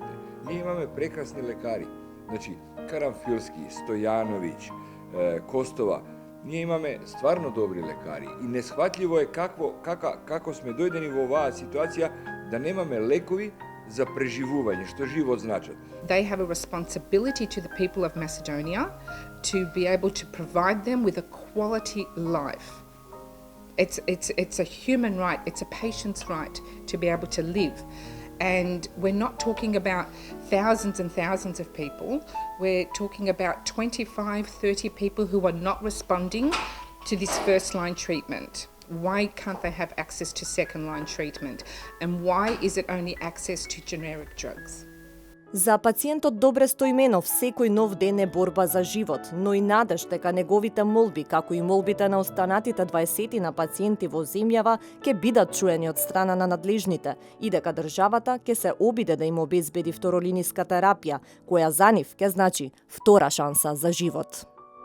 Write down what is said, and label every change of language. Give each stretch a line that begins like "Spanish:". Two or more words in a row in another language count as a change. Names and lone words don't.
Macedonian: Ние имаме прекрасни лекари, значи Карамфилски, Стојановиќ, Костова. Ние имаме стварно добри лекари и несхватливо е како сме дојдени во оваа ситуација да немаме лекови за преживување, што живот значат.
English: They have a responsibility to the people of Macedonia to be able to provide them with a quality life. It's a human right, it's a patient's right to be able to live. And we're not talking about thousands and thousands of people. We're talking about 25, 30 people who are not responding to this first line treatment. Why can't they have access to second line treatment? And why is it only access to generic drugs?
Macedonian: За пациентот Добре Стојменов секој нов ден е борба за живот, но и надеж дека неговите молби, како и молбите на останатите 20 на пациенти во земјава, ќе бидат чуени од страна на надлежните и дека државата ќе се обиде да им обезбеди второлинијска терапија, која за нив ќе значи втора шанса за живот.